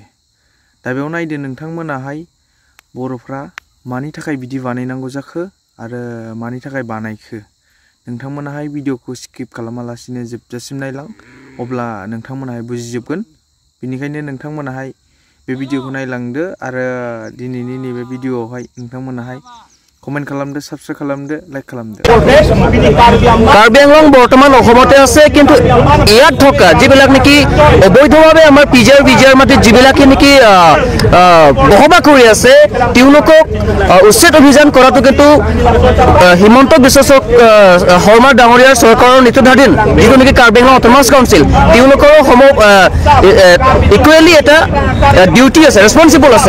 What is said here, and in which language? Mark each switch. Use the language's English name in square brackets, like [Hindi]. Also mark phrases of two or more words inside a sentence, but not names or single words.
[Bodo] दा बेयाव नायदो नोंथांमोनाहाय बर'फ्रा मानि थाखाय बिदि बानायनांगौ जाखो आरो मानि थाखाय बानायखो। नोंथांमोनाहाय भिडिअखौ स्किप खालामालासिनो जोबजासिम नायलां, अब्ला नोंथांमोनाहाय बुजिजोबगोन। बेनिखायनो नोंथांमोनाहाय बे भिडिअखौ नायलांदो आरो दिनैनि नैबे भिडिअआवहाय नोंथांमोनाहाय कमेन्ट खालामदो, साबस्क्राइब खालामदो, लाइक खालामदो। [Assamese] কাৰ্বি আংলং বৰ্তমান অসমতে আছে, কিন্তু ইয়াত থকা যিবিলাক নেকি অবৈধভাৱে আমাৰ পিজিআৰ মাটিত যিবিলাকে নেকি বসবাস কৰি আছে তেওঁলোকক উচ্ছেদ অভিযান কৰাটো কিন্তু হিমন্ত বিশ্ব শৰ্মা ডাঙৰীয়াৰ চৰকাৰৰ নীতিধাধীন যিটো নেকি কাৰ্বি আংলং অট'নমাছ কাউন্সিল তেওঁলোকৰ ইকুৱেলি এটা ডিউটি আছে, ৰেছপনচিবল আছে।